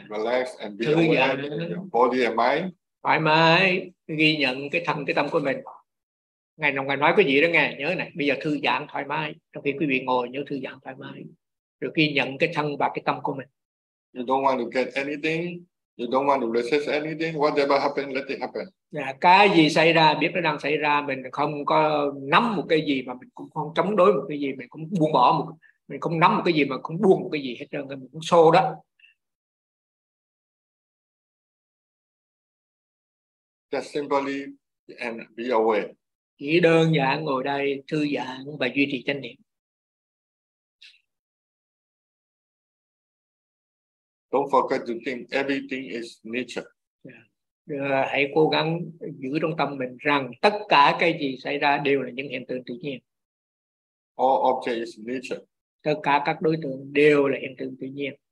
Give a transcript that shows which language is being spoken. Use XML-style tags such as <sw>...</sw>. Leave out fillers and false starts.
<en>Relax and be aware of your body and mind.</en> <vi>Thoải mái ghi nhận cái thân cái tâm của mình. Ngày nào ngày nói cái gì đó nghe nhớ này. Bây giờ thư giãn thoải mái. Trong khi quý vị ngồi nhớ thư giãn thoải mái. Rồi ghi nhận cái thân và cái tâm của mình.</vi> <en>You don't want to get anything. You don't want to resist anything. Whatever happened, let it happen.</en> <vi>Cái gì xảy ra, biết nó đang xảy ra, mình không có nắm một cái gì mà mình cũng không chống đối một cái gì, mình cũng buông bỏ một, mình không nắm một cái gì mà không buông một cái gì hết trơn, mình cũng xô đó.</vi> <en>Just simply and be aware.</en> <vi>Chỉ đơn giản ngồi đây thư giãn và duy trì chánh niệm.</vi> <en>Don't forget to think everything is nature.</en> <vi>Hãy cố gắng giữ trong tâm mình rằng tất cả cái gì xảy ra đều là những hiện tượng tự nhiên.</vi> <en>All objects is nature.</en> <vi>Tất cả các đối tượng đều là hiện tượng tự nhiên.</vi>